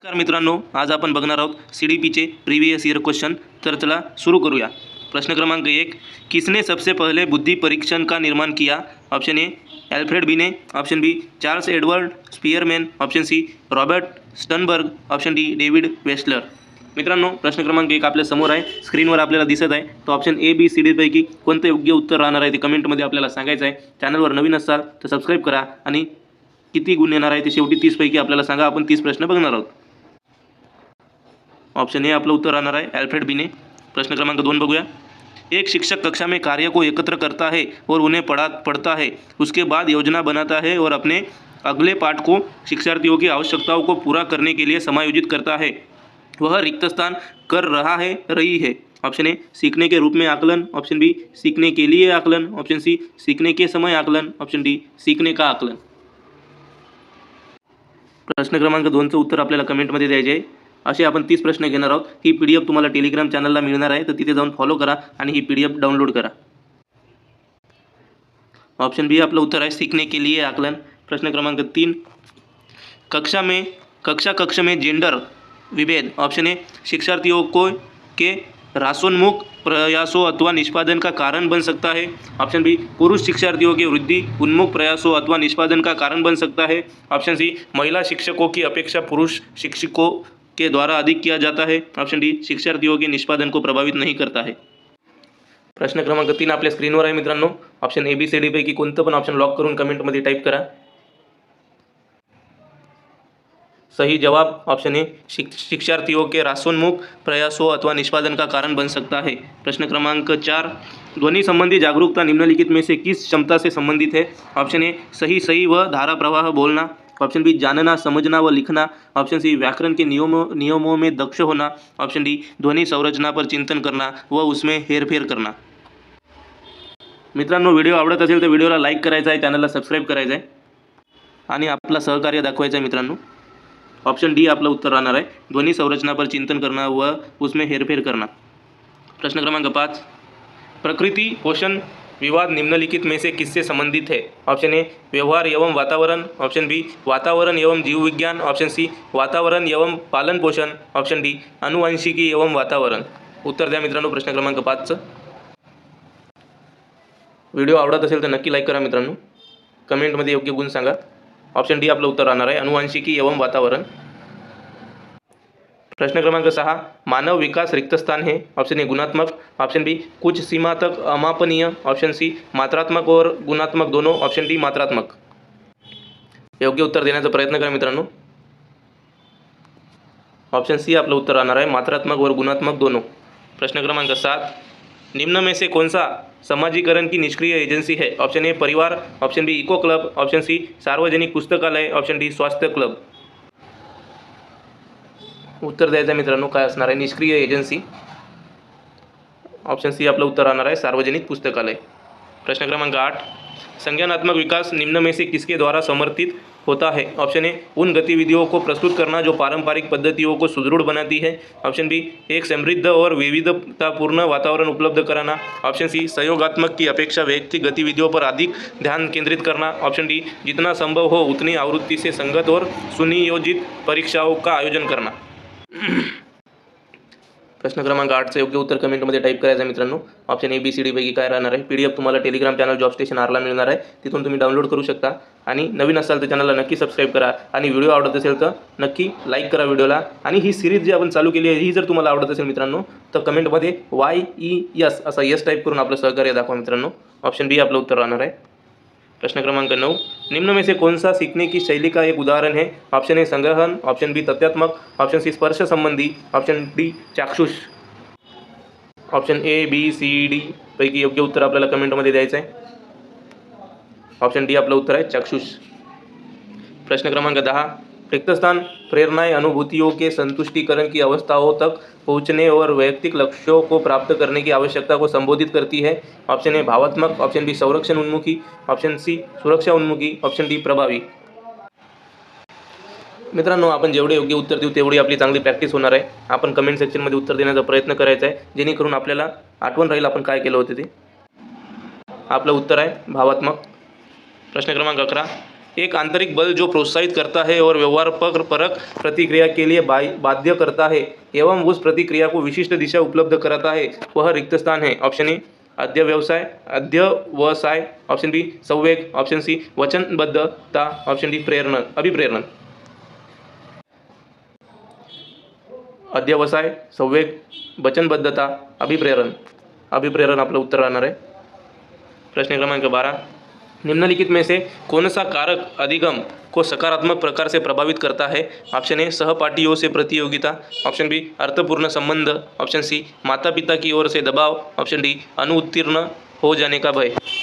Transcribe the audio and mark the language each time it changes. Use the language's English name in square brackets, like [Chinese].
[Marathi] नमस्कार मित्रांनो, आज आपण बघणार आहोत CDPचे प्रीवियस ईयर क्वेश्चन। तर चला सुरू करूया। [Hindi] प्रश्न क्रमांक 1, किसने सबसे पहले बुद्धि परीक्षण का निर्माण किया? ऑप्शन ए एल्फ्रेड बिने, option B Charles Edward स्पियरमॅन, option C Robert Sternberg, option D David वेस्टलर। [Marathi] मित्रांनो, प्रश्न क्रमांक 1 आपल्या समोर आहे, स्क्रीनवर आपल्याला दिसत आहे। तो option A B C D पैकी कोणते योग्य उत्तर राहणार आहे ते कमेंटमध्ये आपल्याला सांगायचं आहे। चॅनलवर नवीन असाल तर सबस्क्राईब करा आणि किती गुण येणार आहे ते शेवटी 30 पैकी आपल्याला सांगा। आपण 30 प्रश्न बघणार आहोत। ऑप्शन ए आपलं उत्तर राहणार आहे एल्फ्रेड बिने। प्रश्न क्रमांक 2 बघूया। [Hindi] एक शिक्षक कक्षा में कार्य को एकत्र करता है और उन्हें पढ़ता है, उसके बाद योजना बनाता है और अपने अगले पाठ को शिक्षार्थियों की आवश्यकताओं को पूरा करने के लिए समायोजित करता है। वह रिक्त स्थान कर रहा है, रही है। ऑप्शन ए सीखने के रूप में आकलन, ऑप्शन बी सीखने के लिए आकलन, ऑप्शन सी सीखने के समय आकलन, ऑप्शन डी सीखने का आकलन। [Marathi] प्रश्न क्रमांक 2चं उत्तर आपल्याला कमेंटमध्ये द्यायचे आहे। असे आपण 30 प्रश्न घेणार आहोत। ही PDF तुम्हाला टेलिग्राम चॅनलला मिळणार आहे, तर तिथे जाऊन फॉलो करा आणि ही PDF डाउनलोड करा। ऑप्शन बी आपलं उत्तर आहे [Hindi] सीखने के लिए आकलन। [Marathi] प्रश्न क्रमांक 3, [Hindi] कक्षा में जेंडर विभेद। ऑप्शन ए शिक्षार्थियों को के रासोन्मुख प्रयासों अथवा निष्पादन का कारण बन सकता है। ऑप्शन बी पुरुष शिक्षार्थियों के वृद्धि उन्मुख प्रयासों अथवा निष्पादन का कारण बन सकता है। ऑप्शन सी महिला शिक्षकों की अपेक्षा पुरुष शिक्षकों के द्वारा अधिक किया जाता है। ऑप्शन डी शिक्षार्थियों के निष्पादन को प्रभावित नहीं करता है। [Marathi] प्रश्न क्रमांक 3 आपल्या स्क्रीनवर आहे मित्रांनो। Option A B C D पैकी कोणतं पण ऑप्शन लॉक करून कमेंटमध्ये टाईप करा। [Hindi] सही जवाब ऑप्शन ए शिक्षार्थियों के रासोन्मुख प्रयासों अथवा निष्पादन का कारण बन सकता है। प्रश्न क्रमांक 4, ध्वनि संबंधी जागरूकता निम्नलिखित में से किस क्षमता से संबंधित है? ऑप्शन ए सही व धारा प्रवाह बोलना, ऑप्शन बी जानना समझना व लिखना, ऑप्शन सी व्याकरण के नियमों में दक्ष होना, ऑप्शन डी ध्वनि संरचना पर चिंतन करना व उसमें हेरफेर करना। [Marathi] मित्रांनो, व्हिडिओ आवडत असेल तर व्हिडिओला लाईक करायचा आहे, चॅनलला सबस्क्राईब करायचं आहे आणि आपला सहकार्य दाखवायचं आहे मित्रांनो। [Hindi] ऑप्शन डी [Marathi] आपलं उत्तर राहणार आहे [Hindi] ध्वनि संरचना पर चिंतन करना व उसमें हेरफेर करना। प्रश्न क्रमांक 5, प्रकृति पोषण विवाद निम्नलिखित में से किससे संबंधित है? ऑप्शन ए व्यवहार एवं वातावरण, ऑप्शन बी वातावरण एवं जीव विज्ञान, ऑप्शन सी वातावरण एवं पालन पोषण, ऑप्शन डी अनुवांशिकी एवं वातावरण। [Marathi] उत्तर द्या मित्रांनो प्रश्न क्रमांक 5चं। व्हिडिओ आवडत असेल तर नक्की लाईक करा मित्रांनो, कमेंटमध्ये योग्य गुण सांगा। ऑप्शन डी आपलं उत्तर राहणार आहे [Hindi] अनुवांशिकी एवं वातावरण। प्रश्न क्रमांक 6, मानव विकास रिक्त स्थान है। ऑप्शन ए गुणात्मक, ऑप्शन बी कुछ सीमा तक अमापनीय, ऑप्शन सी मात्रात्मक और गुणात्मक दोनों, ऑप्शन डी मात्रात्मक। [Marathi] योग्य उत्तर देण्याचा प्रयत्न करा मित्रांनो। ऑप्शन सी आपलं उत्तर राहणार आहे [Hindi] मात्रात्मक और गुणात्मक दोनों। प्रश्न क्रमांक 7, निम्न में से कौन सा समाजीकरण की निष्क्रिय एजेंसी है? ऑप्शन ए परिवार, option B eco club, option C सार्वजनिक पुस्तकालय, ऑप्शन डी स्वास्थ्य क्लब। [Marathi] उत्तर द्यायचं मित्रांनो काय असणार आहे निष्क्रिय एजन्सी। ऑप्शन सी आपलं उत्तर राहणार आहे सार्वजनिक पुस्तकालय। [Hindi] प्रश्न क्रमांक 8, संज्ञानात्मक विकास निम्न में से किसके द्वारा समर्थित होता है? ऑप्शन ए उन गतिविधियों को प्रस्तुत करना जो पारंपरिक पद्धतियों को सुदृढ़ बनाती है, ऑप्शन बी एक समृद्ध और विविधतापूर्ण वातावरण उपलब्ध कराना, ऑप्शन सी सहयोगात्मक की अपेक्षा वैयक्तिक गतिविधियों पर अधिक ध्यान केंद्रित करना, ऑप्शन डी जितना संभव हो उतनी आवृत्ति से संगत और सुनियोजित परीक्षाओं का आयोजन करना। [Marathi] प्रश्न क्रमांक 8चं योग्य उत्तर कमेंटमध्ये टाईप करायचं आहे मित्रांनो। Option A B C D पैकी काय राहणार आहे? PDF तुम्हाला टेलिग्राम चॅनल जॉब स्टेशन आरला मिळणार आहे, तिथून तुम्ही डाउनलोड करू शकता। आणि नवीन असाल तर चॅनलला नक्की सबस्क्राईब करा आणि व्हिडिओ आवडत असेल तर नक्की लाईक करा व्हिडिओला। आणि ही सिरीज जी आपण चालू केली आहे ही जर तुम्हाला आवडत असेल मित्रांनो तर कमेंटमध्ये YES असा यस टाईप करून आपलं सहकार्य दाखवा मित्रांनो। ऑप्शन बी आपलं उत्तर राहणार आहे। [Hindi] प्रश्न क्रमांक 9, निम्न में से कौन सा सीखने की शैली का एक उदाहरण है? ऑप्शन ए संग्रहण, ऑप्शन बी तथ्यात्मक, ऑप्शन सी स्पर्श संबंधी, option D Chakshusha. [Marathi] Option A B C D पैकी योग्य उत्तर आपल्याला कमेंटमध्ये द्यायचं आहे। ऑप्शन डी आपलं उत्तर आहे चाक्षुष। [Hindi] प्रश्न क्रमांक 10, रिक्त स्थान प्रेरणाएं अनुभूतियों के संतुष्टिकरण की अवस्थाओं तक पहुँचने और वैयक्तिक लक्ष्यों को प्राप्त करने की आवश्यकता को संबोधित करती है। ऑप्शन ए भावात्मक, ऑप्शन बी संरक्षण उन्मुखी, ऑप्शन सी सुरक्षा उन्मुखी, ऑप्शन डी प्रभावी। [Marathi] मित्रांनो, आपण जेवढे योग्य उत्तर देऊ तेवढी आपली चांगली प्रॅक्टिस होणार आहे। आपण कमेंट सेक्शनमध्ये उत्तर देण्याचा प्रयत्न करायचा आहे जेणेकरून आपल्याला आठवण राहील आपण काय केलं होतं ते। आपलं उत्तर आहे भावात्मक। प्रश्न क्रमांक 11, [Hindi] एक आंतरिक बल जो प्रोत्साहित करता है और व्यवहार पर परक प्रतिक्रिया के लिए बाध्य करता है एवं उस प्रतिक्रिया को विशिष्ट दिशा उपलब्ध कराता है, वह रिक्त स्थान है। ऑप्शन ए अध्यवसाय, ऑप्शन बी संवेग, ऑप्शन सी वचनबद्धता, ऑप्शन डी अभिप्रेरण। [Marathi] अध्यवसाय, संवेग, वचनबद्धता, अभिप्रेरण आपलं उत्तर राहणार आहे। [Hindi] प्रश्न क्रमांक 12, निम्नलिखित में से कौन सा कारक अधिगम को सकारात्मक प्रकार से प्रभावित करता है? ऑप्शन ए सहपाठियों से प्रतियोगिता, ऑप्शन बी अर्थपूर्ण संबंध, ऑप्शन सी माता पिता की ओर से दबाव, ऑप्शन डी अनुत्तीर्ण हो जाने का भय।